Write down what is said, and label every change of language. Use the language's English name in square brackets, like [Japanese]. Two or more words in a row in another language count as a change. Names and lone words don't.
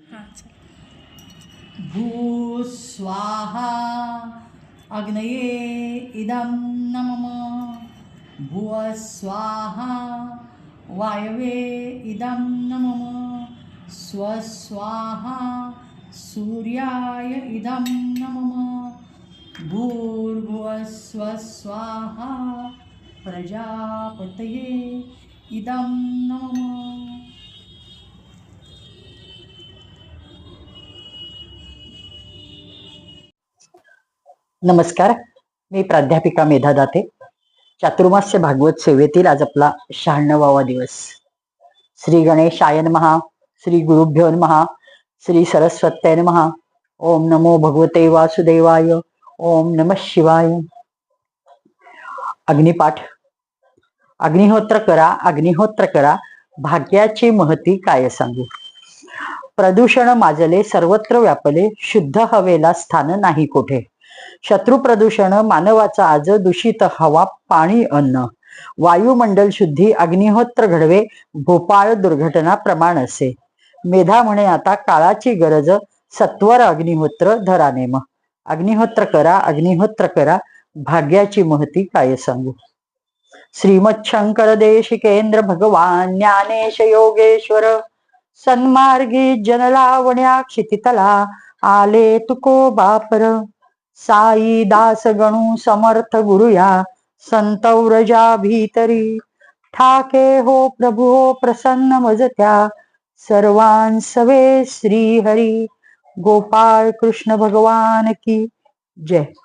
[Sanskrit] भू स्वाहा अग्नये इदं नमः भुव स्वाहा वायवे इदं नमः स्वस्वाहा सूर्याय इदं नमः भूर्भुवः स्वस्वाहा प्रजापतये इदं नमः. [Marathi] नमस्कार, मी प्राध्यापिका मेधा दाते. चातुर्मास्य भागवत सेवेतील आज आपला 96वा दिवस. [Sanskrit] श्री गणेशाय नमः, श्री गुरुभ्यो नमः, श्री सरस्वत्यै नमः. ओम नमो भगवते वासुदेवाय. ओम नमः शिवाय. [Marathi] अग्निपाठ. अग्निहोत्र करा, अग्निहोत्र करा, भाग्याची महती काय सांगू. प्रदूषण माजले, सर्वत्र व्यापले, शुद्ध हवेला स्थान नाही कोठे. शत्रु प्रदूषण मानवाचा आज, दूषित हवा पाणी अन्न. वायुमंडल शुद्धी अग्निहोत्र घडवे, भोपाळ दुर्घटना प्रमाण असे. मेधा म्हणे आता काळाची गरज, सत्वर अग्निहोत्र धरा नेम. अग्निहोत्र करा, अग्निहोत्र करा, भाग्याची महती काय सांगू. श्रीमत् शंकर देशिकेंद्र भगवान ज्ञानेश योगेश्वर सन्मार्गी जनलावण्या क्षितितला आले तुको बापर. साई दास गणू समर्थ गुरुया संतव्रजा भीतरी. ठाके हो प्रभू हो प्रसन्न मजत्या सर्वांसवे श्री हरी. [Hindi] गोपाळ कृष्ण भगवान की जय.